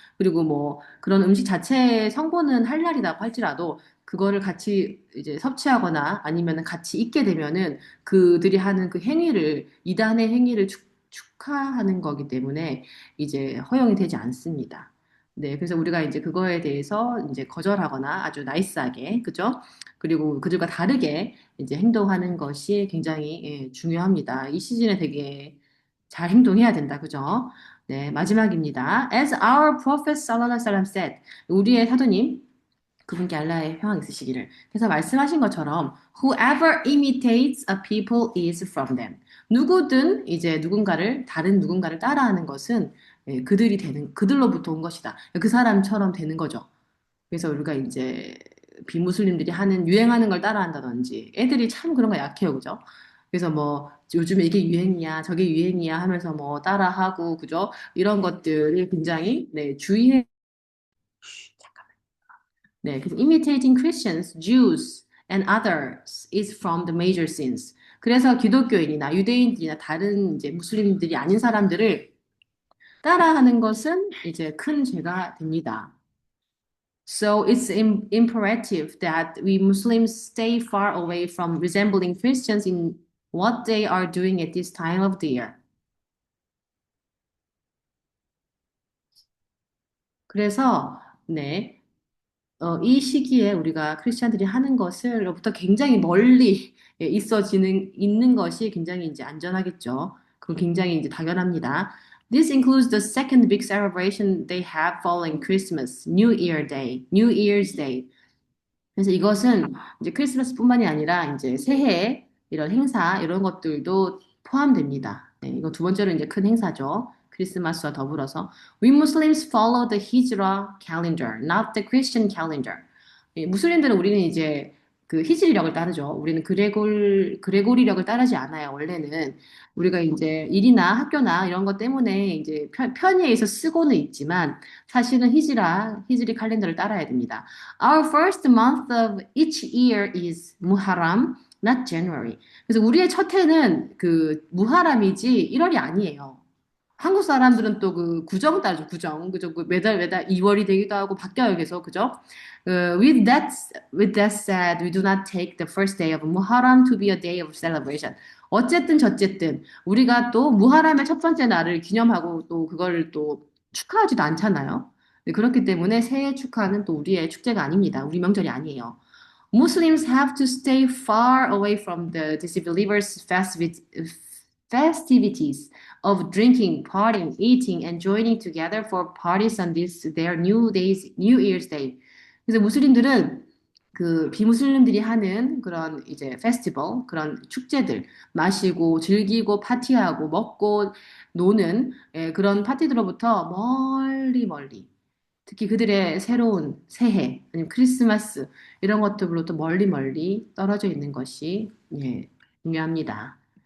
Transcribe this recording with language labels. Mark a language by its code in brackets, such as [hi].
[ko] 그리고 뭐 그런 음식 자체의 성분은 할랄이라고 할지라도 그거를 같이 이제 섭취하거나 아니면 같이 있게 되면은 그들이 하는 그 행위를, 이단의 행위를 축하하는 거기 때문에 이제 허용이 되지 않습니다. 네, 그래서 우리가 이제 그거에 대해서 이제 거절하거나 아주 나이스하게, 그죠? 그리고 그들과 다르게 이제 행동하는 것이 굉장히 중요합니다. 이 시즌에 되게 잘 행동해야 된다. 그죠? 네, 마지막입니다. [en] As our prophet sallallahu alaihi wasallam said, [ko] 우리의 사도님, 그분께 알라의 평강 있으시기를. 그래서 말씀하신 것처럼 [en] whoever imitates a people is from them. [ko] 누구든 이제 다른 누군가를 따라하는 것은 그들로부터 온 것이다. 그 사람처럼 되는 거죠. 그래서 우리가 이제 비무슬림들이 유행하는 걸 따라한다든지 애들이 참 그런 거 약해요. 그죠? 그래서 뭐 요즘에 이게 유행이야, 저게 유행이야 하면서 뭐 따라하고 그죠? 이런 것들이 굉장히 네, 잠깐만. [en] 네, 그래서 imitating Christians, Jews and others is from the major sins. [ko] 그래서 기독교인이나 유대인들이나 다른 이제 무슬림들이 아닌 사람들을 따라하는 것은 이제 큰 죄가 됩니다. [en] So it's imperative that we Muslims stay far away from resembling Christians in what they are doing at this time of the year. [ko] 그래서 네, 이 시기에 우리가 크리스천들이 하는 것을로부터 굉장히 멀리 있는 것이 굉장히 이제 안전하겠죠. 그건 굉장히 이제 당연합니다. [en] This includes the second big celebration they have following Christmas, New Year's Day. [ko] 그래서 이것은 이제 크리스마스뿐만이 아니라 이제 새해 이런 행사 이런 것들도 포함됩니다. 네, 이거 두 번째로 이제 큰 행사죠. 크리스마스와 더불어서 [en] We Muslims follow the Hijra calendar, not the Christian calendar. [ko] 무슬림들은 우리는 이제 그 히즈리력을 따르죠. 우리는 그레고리력을 따르지 않아요. 원래는 우리가 이제 일이나 학교나 이런 것 때문에 이제 편의에서 쓰고는 있지만 사실은 히즈리 칼렌더를 따라야 됩니다. [en] Our first month of each year is Muharram, not January. [ko] 그래서 우리의 첫 해는 그 무하람이지 1월이 아니에요. 한국 사람들은 또 그 구정 따르죠, 구정. 그죠? 그 매달 2월이 되기도 하고 바뀌어요, 계속. 그죠? [en] with that said, we do not take the first day of Muharram to be a day of celebration. [ko] 어쨌든 저쨌든 우리가 또 무하람의 첫 번째 날을 기념하고 또 그걸 또 축하하지도 않잖아요. 네, 그렇기 때문에 새해 축하는 또 우리의 축제가 아닙니다. 우리 명절이 아니에요. [en] Muslims have to stay far away from the disbelievers' festivities of drinking, partying, eating, and joining together for parties on this their New Year's Day. [ko] 그래서 무슬림들은 그 비무슬림들이 하는 그런 이제 페스티벌, 그런 축제들, 마시고 즐기고 파티하고 먹고 노는 그런 파티들로부터 멀리 멀리. 특히 그들의 새로운 새해, 아니면 크리스마스, 이런 것들로부터 멀리 멀리 떨어져 있는 것이, 중요합니다.